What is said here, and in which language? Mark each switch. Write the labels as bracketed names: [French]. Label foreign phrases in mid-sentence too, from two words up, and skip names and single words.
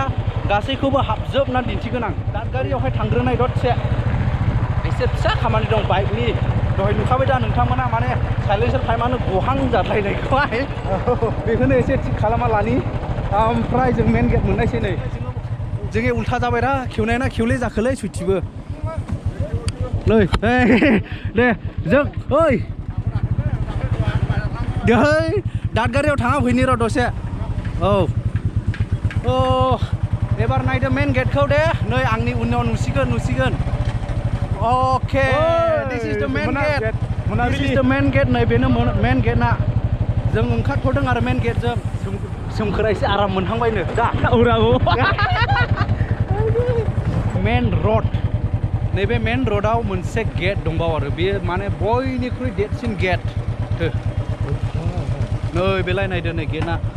[Bodo] गासैखौबो हाबजोबना दिन्थिगोन आं दादगारियावहाय थांग्रोनाय दसे एसे फिसा खामानि दं बाइकनि दहाय नुखाबाय दा नोंथांमोना माने साइलेन्सार टाइमानो गहां जाद्लायनायखौहाय बेखौनो एसे थिग खालामना लानि ओमफ्राय जों [English] main gate [Bodo] मोननायसै नै जोंनि उल्था जाबाय दा खेवनाय ना खेवले जाखोलै सुइथिबो नै दे जों ओइ दै दादगारियाव थाङा फैनि र' दसे औ अ एबार नायदो मेन गेटखौ दे नै आंनि उनाव नुसिगोन अके दिस इज द [English] main gate this is the main gate [Bodo] नै बेनो मेन गेटना जों ओंखारथ'दों आरो मेन गेटजों सोमखोरा एसे आराम मोनहांबायनो दा औराबो [English] main road [Bodo] नैबे मेन रडआव मोनसे गेट दंबावो आरो बेयो माने बयनिख्रुइ देरसिन गेट नै बेलाय नायदो नै गेटआ